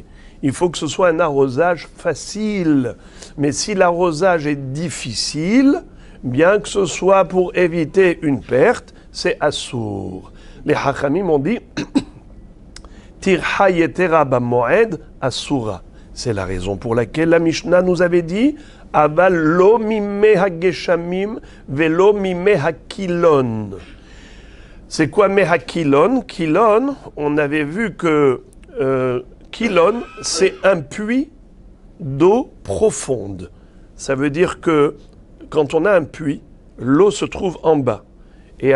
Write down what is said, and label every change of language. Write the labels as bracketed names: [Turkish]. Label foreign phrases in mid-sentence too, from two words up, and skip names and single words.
[French] Il faut que ce soit un arrosage facile. Mais si l'arrosage est difficile, bien que ce soit pour éviter une perte, c'est assour. Les Hachamim ont dit [Hebrew] טרחא יתירה במועד אסורה. [French] C'est la raison pour laquelle la Mishnah nous avait dit [Hebrew] אבל לא מי הגשמים ולא מי הקילון. [French] C'est quoi mehakilon? Kilon, on avait vu que kilon, c'est un puits d'eau profonde. Ça veut dire que quand on a un puits, l'eau se trouve en bas.